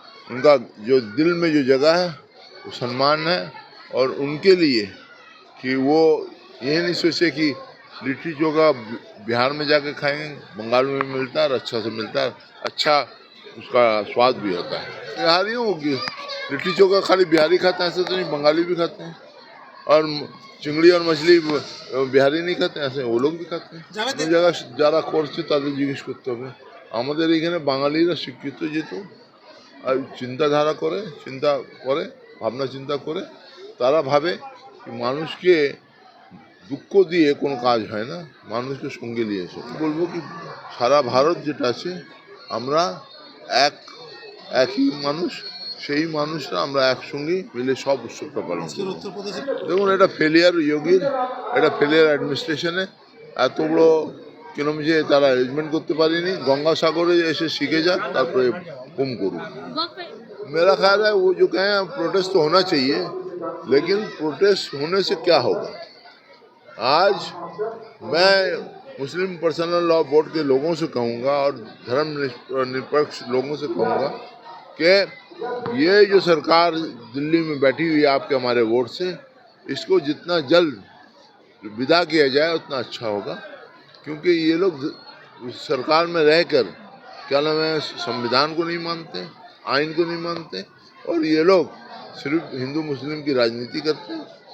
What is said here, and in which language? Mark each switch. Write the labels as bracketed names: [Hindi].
[Hindi] उनका जो दिल में जो जगह है वो सम्मान है, और उनके लिए कि वो ये नहीं सोचे कि लिट्टी चोखा बिहार में जाके खाएंगे, बंगाल में मिलता है और अच्छा से मिलता है, अच्छा उसका स्वाद भी होता है। बिहारियों की लिट्टी चोखा खाली बिहारी खाते हैं ऐसे तो नहीं, बंगाली भी खाते हैं, और चिंगड़ी और मछली बिहारी नहीं खाते, ऐसे वो लोग भी खाते हैं। [Bangla] জায়গা যারা করছে তাদের জিজ্ঞেস করতে হবে। আমাদের এখানে বাঙালিরা শিক্ষিত যেহেতু, আর চিন্তাধারা করে, ভাবনা চিন্তা করে, তারা ভাবে কি মানুষকে দুঃখ দিয়ে কোনো কাজ হয় না, মানুষকে সঙ্গে নিয়ে এসে বলবো কি সারা ভারত যেটা আছে আমরা একই মানুষ, সেই মানুষরা আমরা একসঙ্গে মিলে সব উৎসবটা পালন করি। দেখুন এটা ফেলিয়ার যোগীর, এটা ফেলিয়ার অ্যাডমিনিস্ট্রেশনে, এত বড় কিলোমিটার তারা অ্যারেঞ্জমেন্ট করতে পারেনি। গঙ্গাসাগরে এসে শিখে যাক, তারপরে [Hindi] कुम करूँ। मेरा ख्याल है वो जो कहें प्रोटेस्ट तो होना चाहिए, लेकिन प्रोटेस्ट होने से क्या होगा। आज मैं मुस्लिम पर्सनल लॉ बोर्ड के लोगों से कहूँगा और धर्म निरपेक्ष लोगों से कहूँगा कि ये जो सरकार दिल्ली में बैठी हुई है आपके हमारे वोट से, इसको जितना जल्द विदा किया जाए उतना अच्छा होगा, क्योंकि ये लोग सरकार में रहकर क्या नाम है संविधान को नहीं मानते, आइन को नहीं मानते, और ये लोग सिर्फ हिंदू मुस्लिम की राजनीति करते हैं।